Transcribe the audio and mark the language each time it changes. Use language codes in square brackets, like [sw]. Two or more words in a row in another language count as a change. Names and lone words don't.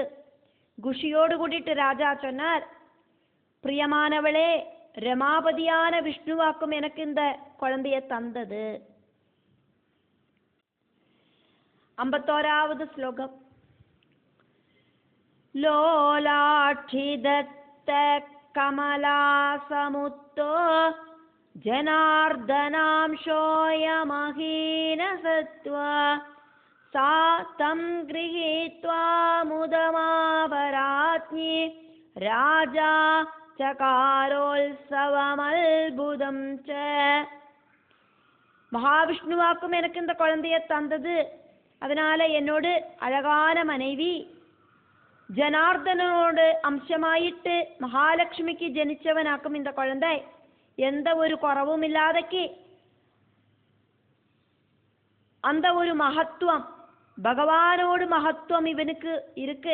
[ta] குஷியோடு கூட்டிட்டு ராஜா சொன்னார், பிரியமானவளே, ரமாபதியான விஷ்ணுவாக்கும் எனக்கு இந்த குழந்தைய தந்தது. 51வது ஸ்லோகம். [sa] लोलाक्षिदत्त कमलासमुत्थो जनार्दनांशोऽयमहीनसत्त्वा सा तं गृहीत्वा मुदमावराज्ञी राजा चकारोत्सवमल्बुदं च. [ta] மகாவிஷ்ணுவாக்கும் எனக்கு இந்த குழந்தைய தந்தது, அதனால என்னோடு அழகான மனைவி ஜனார்தனோடு அம்சமாயிட்டு மகாலட்சுமிக்கு ஜனிச்சவனாக்கும் இந்த குழந்தை எந்த ஒரு குறவும் இல்லாதக்கு அந்த ஒரு மகத்துவம், பகவானோடு மகத்துவம் இவனுக்கு இருக்கு.